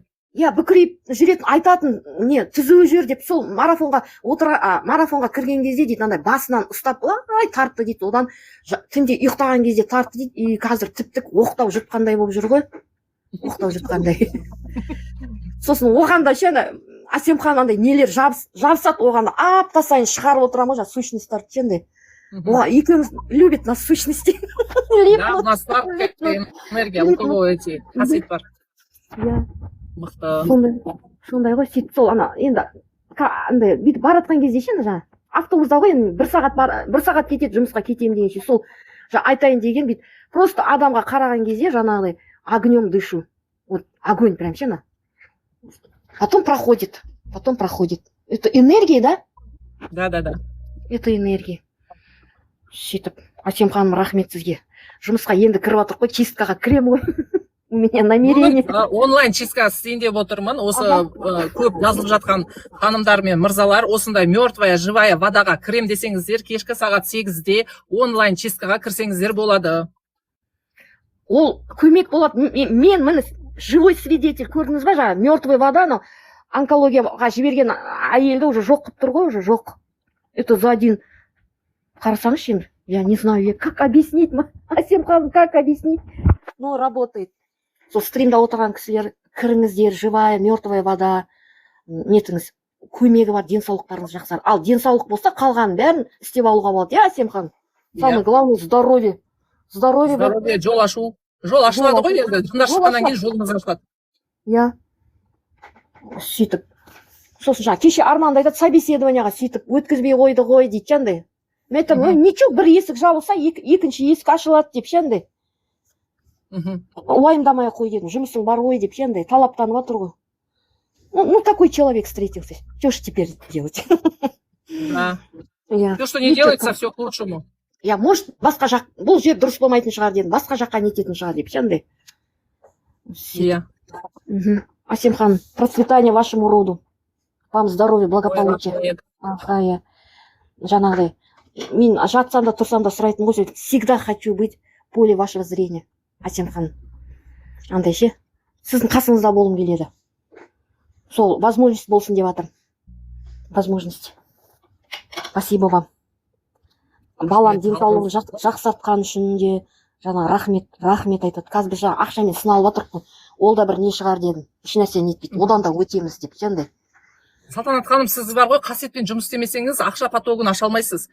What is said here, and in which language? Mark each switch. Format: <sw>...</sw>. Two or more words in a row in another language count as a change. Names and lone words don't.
<kk>Я, бүкірейіп жүретін, айтатын, не, түзу жүр деп, сол марафонға кірген кезде дейді, андай басынан ұстап, тартты дейді, одан түнде ұйықтаған кезде тартты дейді, и қазір тіптік оқтау жұтқандай болып жүр ғой. Оқтау жұтқандай. Сосын оғанда ше, Әсемхан андай нелер жабысады, оғанда апта сайын шығарып отырамын ғой, сущностьтарды ше, андай.</kk> <ru>Екеуміз любит нас сущности. Да, у нас энергия, у кого эти</ru> <kk>қасиет бар. Иә. Сондай ғой, сөйтіп сол енді андай бүйтіп баратқан кезде ше, жаңа автобуста ғой, енді 1 сағат кетеді, жұмысқа кетемін дегенше, сол айтайын деген бүйтіп просто адамға қараған кезде жаңағыдай</kk> <ru>огнем дышу. Вот огонь прям ше, потом проходит. Это энергия, да? Да. Это энергия.</ru> <kk>Сөйтіп, Әсем ханым, рахмет сізге. Жұмысқа енді кіріп отырып қой, чисткаға кірем ғой.</kk> <ru>У меня намерение.</ru> <kk>Онлайн чистка істейін деп отырмын. Осы көп жазылып жатқан ханымдар мен мырзалар, осындай</kk> <ru>мертвая, живая водаға</ru> <kk>кірем десеңіздер, кешкі сағат 8-де онлайн чисткаға кірсеңіздер болады. Ол көмек болады. Мен міне</kk> <ru>живой свидетель,</ru> <kk>көрдіңіз ба, жаңа</kk> <ru>мертвая вода,</ru> <kk>онкологияға жіберген әйелді уже жоқ қылып тұр ғой, уже жоқ.</kk> <ru>Это за один.</ru> <kk>Қарасаңызшы енді.</kk> <ru>Я не знаю, как объяснить,</ru> <kk>Әсем ханым,</kk> <ru>как объяснить? Но работает.</ru> <kk>Сол стримда отырған кісілер, кіріңіздер,</kk> <ru>живая, мертвая вода,</ru> <kk>нетіңіз, көмегі бар, денсаулықтарыңыз жақсар. Ал денсаулық болса, қалғанын бәрін істеп алуға болады. Я, Әсем ханым,</kk> <ru>самое главное здоровье. Здоровье,</ru> <kk>жол ашу. Жол ашылады ғой енді, тыңдап шыққаннан кейін жолыңыз ашылады. Иә. сөйтіп сосын жаңағы кеше арманды айтады, собеседованияға сөйтіп өткізбей қойды ғой дейді андай. Мен айтамын, ничего, бір есік жабылса екінші есік ашылады деп андай. Уайымдамай ақ қой дедім, жұмысың бар ғой деп андай талаптанып жатыр ғой.</kk> <ru>Ну, такой человек встретился. Что ж теперь делать? Да. Все, что не делается, все к лучшему. Я, может,</ru> <kk>басқа жақ, бұл жер дұрыс болмайтын шығар дедім, басқа жаққа нететін шығар деп андай. Иә. Асем ханым,</kk> <ru>процветания вашему роду. Вам здоровья, благополучия.</ru> <kk>Аха, иә. Жаңағыдай, мен жатсам да тұрсам да сұрайтын ғой,</kk> <ru>всегда хочу быть в поле вашего зрения.</ru> <kk>Асем ханым. Андай ше, сіздің қасыңызда болғым келеді. Сол, возможность болсын деп жатырмын.</kk> <ru>Возможность. Спасибо вам.</ru> <kk>Балам денсаулығын жақсартқан үшін де жаңа рахмет айтады. Қазір біз жаңа ақшамен сыналып отырмыз. Ол да бір не шығар дедім. Ешнәрсе нетпейді. Одан да өтеміз деп андай. Салтанат ханым, сіз бар ғой, қасиетпен жұмыс істемесеңіз, ақша потогын аша алмайсыз.</kk>